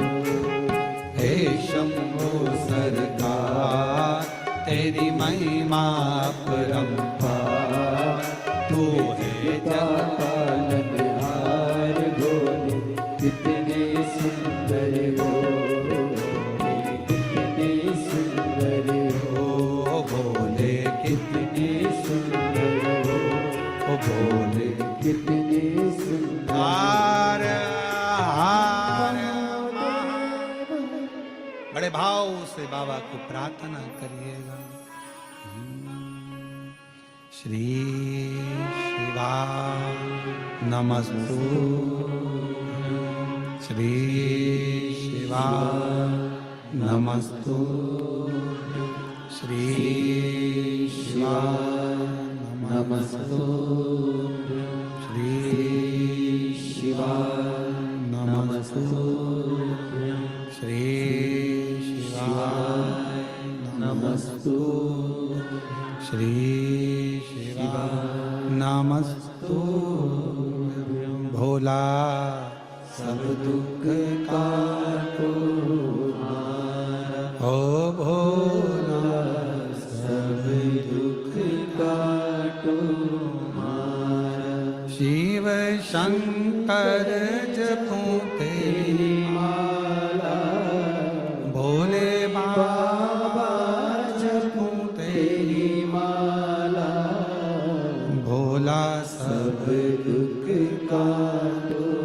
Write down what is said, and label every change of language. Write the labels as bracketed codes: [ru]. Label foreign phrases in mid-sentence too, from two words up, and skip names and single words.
[hi] हे शंभु सरकार तेरी महिमा परंपार, तू है जग पालनहार, भोले कितने सुंदर हो, कितने सुंदर हो, भोले कितने सुंदर हो, भोले कितने सुंदर। बड़े भाव से बाबा को प्रार्थना करिएगा। [sa] श्री शिव शिवाय नमस्तु श्री शिवाय नमस्तु श्री शिवाय नमस्तु श्री शिवाय नमस्तु श्री शिवाय नमस्तु श्री शिवाय नमस्तु [hi] भोला सब दुख काटो ओ भोला सब दुख काटो शिव शंकर जपूं तेरी माला भोले बाबा जपूं तेरी माला भोला सब दुख काटो